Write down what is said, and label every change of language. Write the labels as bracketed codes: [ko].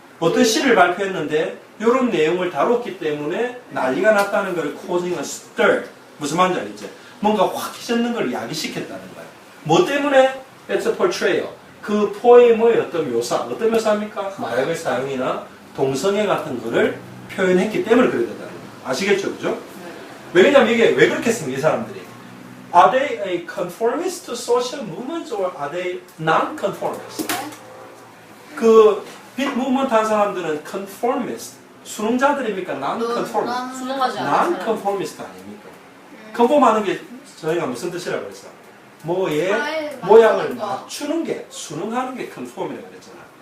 [ko] 어떤 시를 발표했는데 요런 내용을 다뤘기 때문에 난리가 났다는 걸 [en] causing a stir. [ko] 무슨 말인지 알겠지? 뭔가 확 휘젓는 걸 야기시켰다는 거예요. 뭐 때문에? [en] It's a portrayal. [ko] 그 포엠의 어떤 묘사입니까? 마약의 사용이나 동성애 같은 거를 표현했기 때문에 그래 된다는 거예요. 아시겠죠? 그죠? 왜냐면 이게 왜 그렇게 했습니까? 이 사람들이. [en] Are they a conformist to social movements or are they non-conformist? [ko] 그 빛 무브먼트 한 사람들은 conformist, 수능자들입니까? [en] non-conformist. [ko] 수능하지 않아요. non-conformist 아닙니까? conform하는 게 저희가 무슨 뜻이라고 그랬어? 뭐의 모양을 맞추는 게, 수능하는 게 conform이라고 그랬잖아.